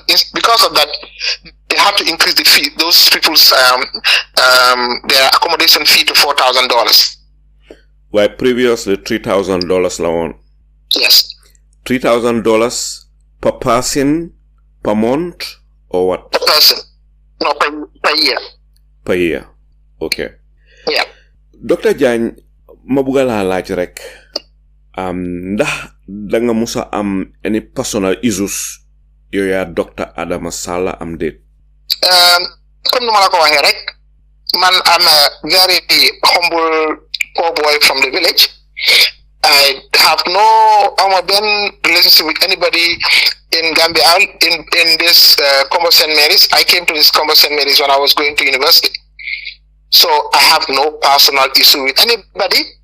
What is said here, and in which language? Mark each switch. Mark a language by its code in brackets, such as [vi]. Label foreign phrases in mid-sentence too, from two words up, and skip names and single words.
[en] Because of that, they have to increase the fee. Those people's their accommodation fee to $4,000. Why previously $3,000 loan? Yes. $3,000 per person per month or what? Per person. No, per year. Per year. Okay. Yeah. Dr. [wo] Jagne, ma bëgg laa laaj rek ndax da nga musa am [en] any personal issues [wo] yow yaa Dr. Adama Sallah am déet? Comme nu ma la ko waxee rek man [en] am a very humble poor boy from the village. I have no relationship with anybody in Gambia in this Combo St. Mary's. I came to this Combo St. Mary's when I was going to university. So I have no personal issue with anybody.